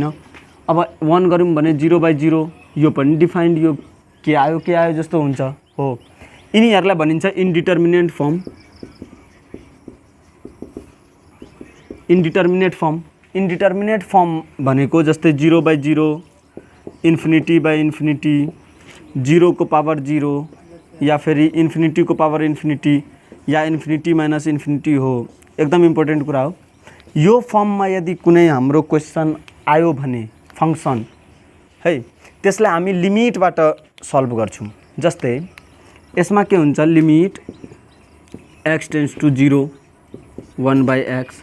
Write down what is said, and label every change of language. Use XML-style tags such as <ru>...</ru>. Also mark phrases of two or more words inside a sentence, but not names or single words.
<ne>अब 1 गरौँ भने 0 by 0 यो पनि डिफाइन्ड यो के आयो जस्तो हुन्छ हो। यिनीहरूलाई भनिन्छ</ne> <en>indeterminate form. indeterminate form</en> <ne>भनेको जस्तै 0 by 0</ne> <en>infinity by infinity</en> <ne>0 को पावर 0</ne> <hi>या फिर</hi> <ne>इन्फिनिटी को पावर इन्फिनिटी या</ne> <en>infinity minus infinity</en> <ne>हो। एकदम इम्पोर्टेन्ट कुरा हो। यो फर्ममा यदि कुनै हाम्रो क्वेशन आयो भने फंक्सन है त्यसलाई हामी लिमिटबाट सल्भ गर्छौं। जस्तै यसमा के हुन्छ</ne> <en>limit x tends to 0</en> <ne>1 by x।</ne>